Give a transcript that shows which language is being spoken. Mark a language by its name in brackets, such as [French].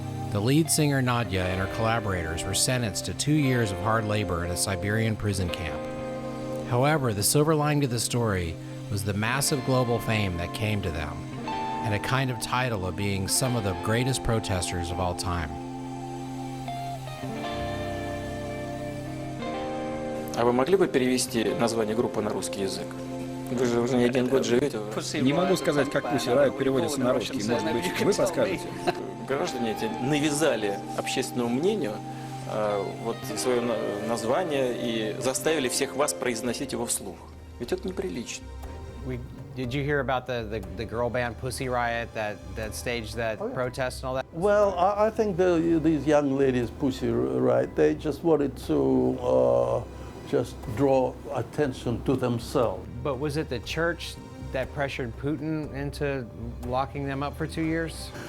[English] The lead singer Nadia and her collaborators were sentenced to 2 years of hard labor in a Siberian prison camp. However, the silver lining to the story was the massive global fame that came to them, and a kind of title of being some of the greatest protesters of all time. [Russian] А вы могли бы перевести название группы на русский язык? Вы же уже не один год живете. Не могу сказать, как Pussy Riot переводится на русский. Может быть, вы подскажете? Граждане эти навязали общественному мнению вот свое название и заставили всех вас произносить его вслух. Ведь это неприлично. [English] Did you hear about the girl band Pussy Riot that staged that protest and all that? Well, I think these young ladies, Pussy Riot, they just wanted to just draw attention to themselves. But was it the church that pressured Putin into locking them up for 2 years?